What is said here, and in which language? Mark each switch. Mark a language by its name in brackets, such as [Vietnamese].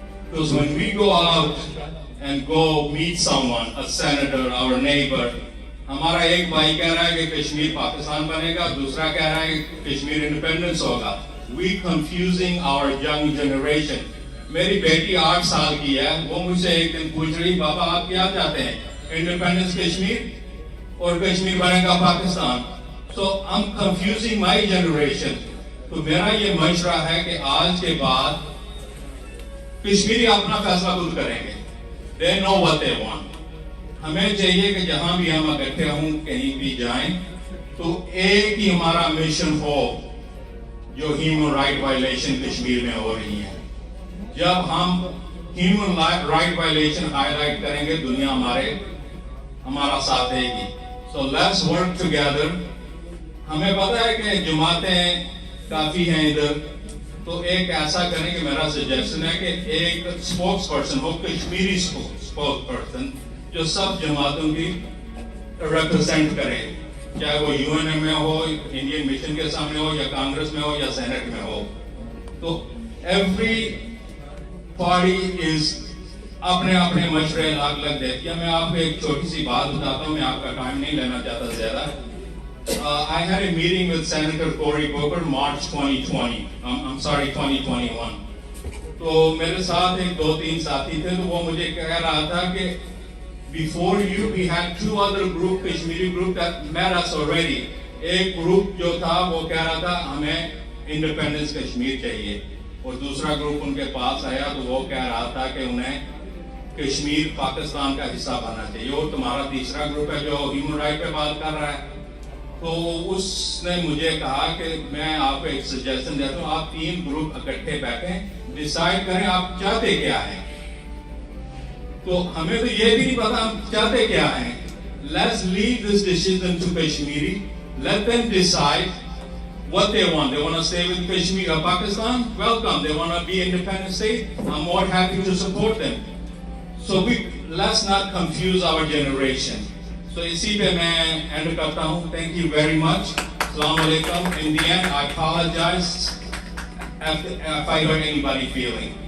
[English] Because when we go out and go meet someone, a senator, our neighbor, [Hindi] हमारा एक भाई कह रहा है कि कश्मीर पाकिस्तान बनेगा, दूसरा कह रहा है कि कश्मीर इंडिपेंडेंस होगा. [English] We confusing our young generation. [Hindi] मेरी बेटी 8 साल की है, वो मुझसे एक दिन पूछ रही, पापा आप क्या चाहते हैं, इंडिपेंडेंस कश्मीर और कश्मीर बनेगा Pakistan. [English] So I'm confusing my generation. [Hindi] तो मेरा ये मशवरा है कि आज के बाद कश्मीरी अपना फैसला खुद करेंगे. [English] They know what they want. [Hindi] हमें चाहिए कि जहां भी हम इकट्ठे हों, कहीं भी जाएं, तो एक ही हमारा मिशन हो जो ह्यूमन राइट वायलेशन कश्मीर में हो रही है. जब हम ह्यूमन राइट वायलेशन हाईलाइट करेंगे, दुनिया हमारा साथ देगी. [English] So let's work together. [Hindi] हमें पता है कि जमातें काफी हैं इधर, तो एक ऐसा करें कि मेरा सजेशन है कि एक स्पोक्स पर्सन हो, कश्मीरी स्पोक्स पर्सन, जो सब जमातों की रिप्रेजेंट करे, चाहे वो यूएन में हो, इंडियन मिशन के सामने हो, या कांग्रेस में हो, या सेनेट में हो. तो [English] every party is [Hindi] अपने अपने मशवरे अलग अलग देती है. मैं आपको एक छोटी सी बात बताता हूँ, मैं आपका टाइम नहीं लेना चाहता ज्यादा. [English] I had a meeting with Senator Cory Booker March 2020. I'm sorry, 2021. [Hindi] तो मेरे साथ एक 2-3 साथी थे, तो वो मुझे कह रहा था कि [English] before you we had 2 other group, Kashmiri group that met us already. [Hindi] एक ग्रुप जो था वो कह रहा था हमें इंडिपेंडेंस कश्मीर चाहिए, और दूसरा ग्रुप उनके पास आया तो वो कह रहा था कि उन्हें कश्मीर पाकिस्तान का हिस्सा बनना चाहिए. और तुम्हारा तीसरा ग्रुप है जो ह्यूमन राइट पे बात कर रहा है. तो उसने मुझे कहा कि मैं आपको एक सजेशन देता हूँ, आप 3 ग्रुप इकट्ठे बैठें, डिसाइड करें आप चाहते क्या हैं. तो हमें तो ये भी नहीं पता हम चाहते क्या हैं. [English] Let's leave this decision to Kashmiri. Let them decide what they want. They want to stay with Kashmir, Pakistan. Welcome. They want to be independent state. I'm more happy to support them. So let's not confuse our generation. [Hindi] So इसी पे मैं and करता हूँ. [English] Thank you very much. Assalamu alaikum. In the end, I apologize if I hurt anybody feeling.